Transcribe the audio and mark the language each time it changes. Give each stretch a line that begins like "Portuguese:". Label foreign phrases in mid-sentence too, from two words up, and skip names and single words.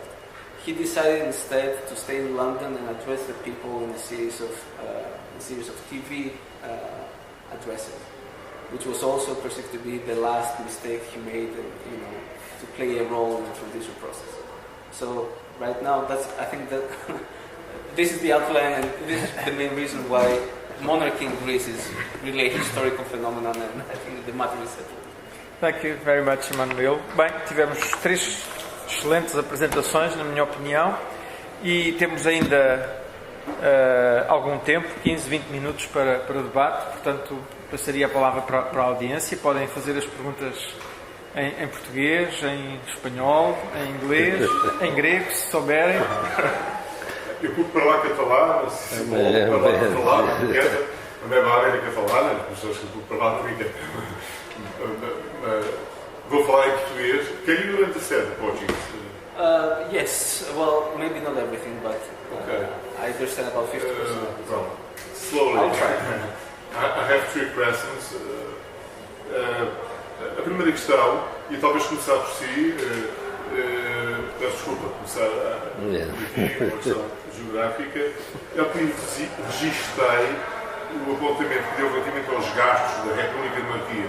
English: He decided instead to stay in London and address the people in a series of TV addresses, which was also perceived to be the last mistake he made, to play a role in the transition process. So right now, I think that this is the outline, and this is the main reason why monarchy in Greece is really a historical phenomenon, and I think the matter is settled. Thank you very much, Emmanuel.
Portuguese: Bem, tivemos 3 excelentes apresentações, na minha opinião, e temos ainda algum tempo, 15, 20 minutos para o debate, portanto, passaria a palavra para a audiência. Podem fazer as perguntas em português, em espanhol, em inglês, em grego, se souberem.
Catalan: Eu puc parlar català, si vol parlar català, una miqueta. La meva àrea era catalana,
Portuguese: as pessoas que
Catalan: puc parlar una miqueta.
Portuguese: Vou falar em português.
English: Can you understand Portuguese? Yes, well, maybe not everything, but I understand about 50%. Well, slowly. I'll try. I have 3 questions.
Portuguese: A primeira questão, e talvez começar por si, peço desculpa, começar aqui uma questão geográfica, é que registrei o apontamento que deu relativamente aos gastos da República de Monarquia.